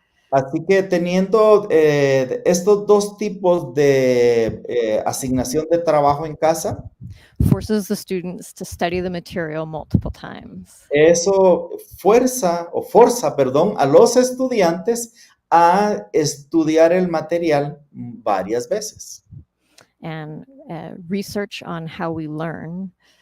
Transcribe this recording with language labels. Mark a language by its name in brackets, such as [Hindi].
[Spanish] Así que teniendo estos 2 tipos de asignación de trabajo en casa, [English] forces the students to study the material multiple times. [Spanish] Eso forza a los estudiantes a estudiar el material varias veces. [English] And research on how we learn.